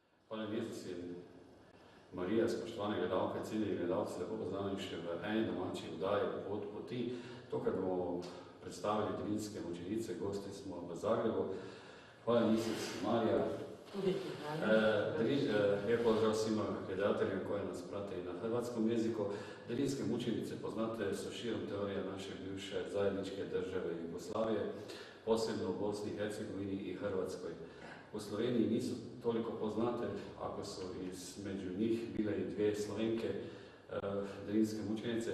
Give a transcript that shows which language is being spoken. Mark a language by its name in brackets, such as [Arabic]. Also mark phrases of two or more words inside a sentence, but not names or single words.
[Slovenian] Hvala Jezus in Marija, spoštovane gledalke, cenjeni gledalci, lepo pozdravljeni še v eni domači oddaji Pot poti. Tokrat bomo predstavili Devinske mučenice, gosti smo v Zagrebu. Hvala Jezus, Marija. [Croatian] Lijep pozdrav svima gledateljima koji nas prate i na hrvatskom jeziku. Devinske mučenice poznate su širom teorije naše bivše zajedničke države Jugoslavije, posebno u Bosni i Hercegovini i Hrvatskoj. U Sloveniji nisu toliko poznate, ako su između njih bile i dvije Slovenke, Devinske mučenice.